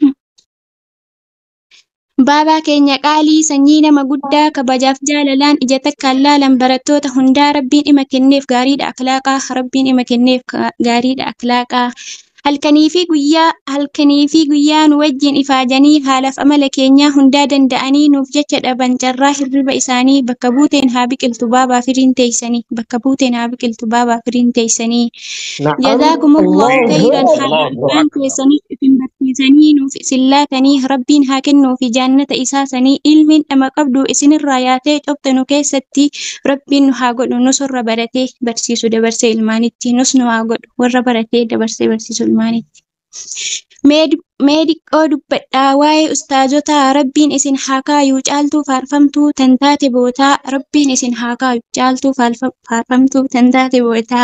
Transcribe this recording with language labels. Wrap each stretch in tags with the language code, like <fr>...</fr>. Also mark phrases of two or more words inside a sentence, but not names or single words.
<om>Baabaa keenya qaalii sanyii nama guddaa kabajaaf jaalalaan ija takkaan laalan barattoota hundaa rabbiin ima kenneef gaariidha akhlaaqaa rabbiin ima kenneef gaariidha akhlaaqaa. Halkanii fi guyyaa nu wajjin ifaajanii haalaaf amala keenyaa hundaa danda'anii nuuf jecha dhaban carraa hirriba isaanii bakka buuteen haa biqiltu baabaa firiin teeysanii bakka buuteen haa biqiltu baabaa firiin teeysanii.</om> <ar>نعم Jazaakumullahu الله khayran أكبر</ar> <om>haala</om> <ar>الله</ar> <om>ilmaan</om> <ar>أكبر.</ar> <om>keessaniif isin barsiisanii nuuf isin laatanii rabbiin haa kennuu fi jaannata isaasanii ilmiin dhama qabdu isinirraa yaatee cobxanu keessatti rabbiin nu haa godhu nus warra baratee barsiisu dabarsee ilmaanitti nus nu haa godhu warra baratee dabarsee barsiisu ilmaanitti. Mee diqqoo dubbadhaa waa'ee ustaazotaa rabbiin isin haa kaayuu caaltuu faarfamtuu tan taate bootaa rabbiin isin haa kaayuu caaltuu faarfamtuu tan taate bootaa.</om>